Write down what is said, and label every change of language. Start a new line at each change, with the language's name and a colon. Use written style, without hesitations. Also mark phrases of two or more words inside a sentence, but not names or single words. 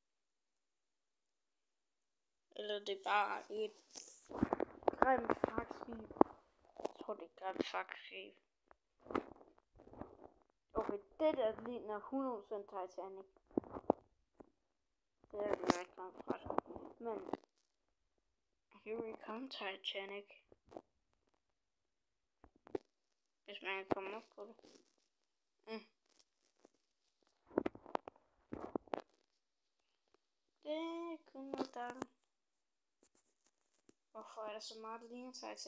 Danish: Eller er det bare et grimt fragtskib? Jeg tror, det er et grimt fragtskib. Okay, det der ligner 100% Titanic. Det er det ikke grimt fragtskib. Men
English: here we come
Danish: Titanic. Hvis man kan komme op på det. Det er kun noget dejligt. Hvorfor er der så meget, der ligner Titanic?